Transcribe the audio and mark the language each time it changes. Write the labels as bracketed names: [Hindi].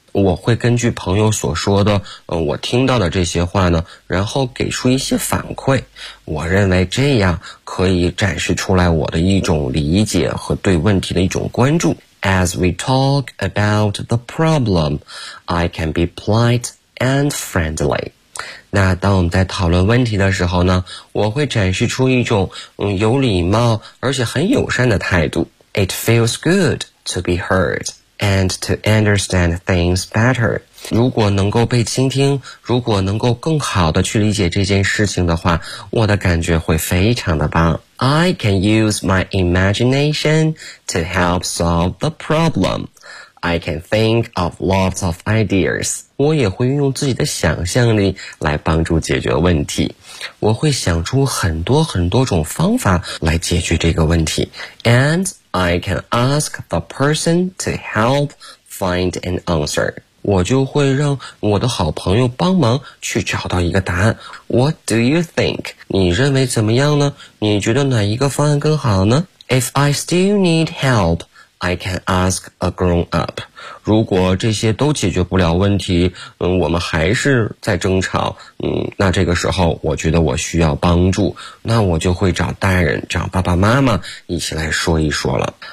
[Chinese] 我会根据朋友所说的我听到的这些话呢，然后给出一些反馈。我认为这样可以展示出来我的一种理解和对问题的一种关注。 [English] As we talk about the problem, I can be polite and friendly. [Chinese] 那当我们在讨论问题的时候呢，我会展示出一种有礼貌而且很友善的态度。 [English] It feels good to be heardand to understand things better. [Chinese] 如果能够被倾听，如果能够更好的去理解这件事情的话，我的感觉会非常的棒。 [English] I can use my imagination to help solve the problem. I can think of lots of ideas. [Chinese] 我也会运用自己的想象力来帮助解决问题。我会想出很多很多种方法来解决这个问题。 [English] AndI can ask the person to help find an answer. [Chinese] 我就会让我的好朋友帮忙去找到一个答案。 [English] What do you think? [Chinese] 你认为怎么样呢？你觉得哪一个方案更好呢？ [English] If I still need help, I can ask a grown up. [Chinese] 如果这些都解决不了问题，我们还是在争吵，那这个时候我觉得我需要帮助，那我就会找大人，找爸爸妈妈一起来说一说了。